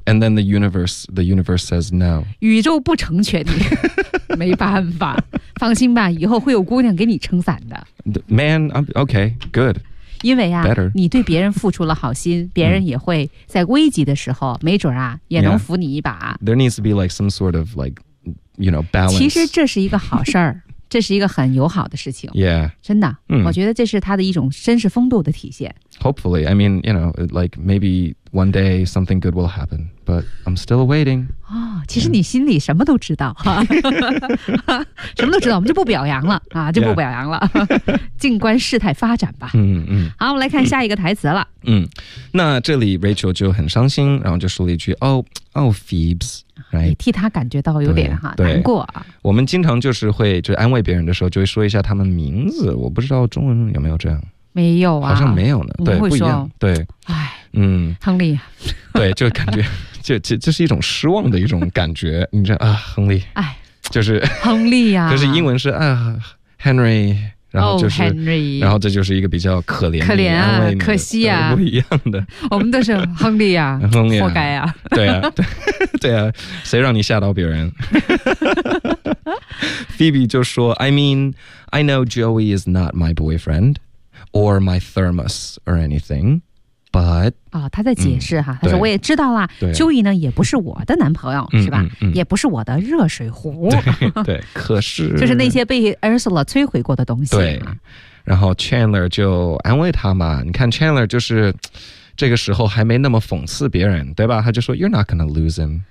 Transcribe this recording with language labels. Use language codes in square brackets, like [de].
[en] And then the universe says no. [zh] 宇宙不成全你。没办法，放心吧，以后会有姑娘给你撑伞的。 [en] Man, okay, good. [zh] 因为啊、 [en] Better. [zh] 你对别人付出了好心，别人也会在危急的时候没准啊也能扶你一把。 [en] There needs to be like some sort of like, you know, balance. [zh] 其实这是一个好事儿。这是一个很友好的事情。 [en] Yeah, [zh] 真的、我觉得这是他的一种绅士风度的体现。 [en] Hopefully, I mean, you know, like maybe one day something good will happen, but I'm still waiting. [zh] 其实你心里什么都知道。什么都知道，我们就不表扬了、就不表扬了。静观事态发展吧。好，我们来看下一个台词了。那这里 Rachel 就很伤心，然后就说了一句 Phoebe's。 [en] Right. [zh] 也替他感觉到有点哈难过、我们经常就是会就安慰别人的时候就会说一下他们名字，我不知道中文有没有这样。没有啊，好像没有呢。对，不一样。对，哎，亨利。对，就感觉这是一种失望的一种感觉。你这啊，亨利，哎，就是亨利啊。可是英文是啊 Henry。然后就是、 [en] Henry, [zh] 然后这就是一个比较可怜可怜啊可惜啊不一样的。我们都是亨利啊亨利啊活该啊。对啊对啊，谁让你吓到别人。 [en] Phoebe [zh] 就说 [en] I mean, I know Joey is not my boyfriend or my thermos or anything, but...、 [zh] 他在解释哈、他说我也知道啦 Joey 呢也不是我的男朋友、是吧、也不是我的热水壶。对可是。就是那些被 Ursula 摧毁过的东西。对。然后 Chandler 就安慰他嘛，你看 Chandler 就是这个时候还没那么讽刺别人，对吧？他就说 [en] You're not gonna lose him，